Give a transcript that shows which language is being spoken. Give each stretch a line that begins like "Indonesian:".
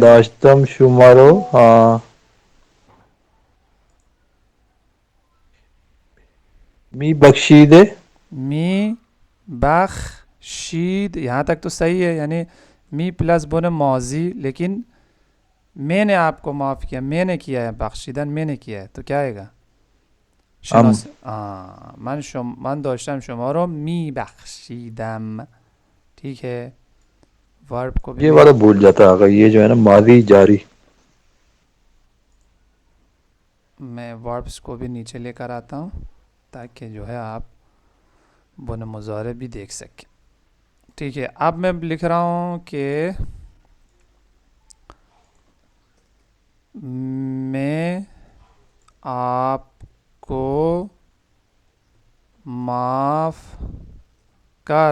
Persian: داشتم شما رو می بخشیده. می بخشید.
Urdu: یہاں تک تو صحیح ہے، یعنی می پلس بن ماضی، لیکن میں نے آپ کو معاف کیا، میں نے کیا ہے. بخشیدن میں نے کیا ہے تو کیا آئے گا. ام.
Persian: شناس من داشتم شما رو می بخشیدم.
Urdu: ٹھیک ہے. ورب کو بھی یہ میں والا بھول جاتا ہے آقا، یہ جو ہے نا ماضی جاری. وربس کو بھی نیچے لے کر آتا ہوں تاکہ جو ہے آپ بن مضارع بھی دیکھ سکیں. ٹھیک ہے. اب میں لکھ رہا ہوں کہ میں آپ کو معاف کر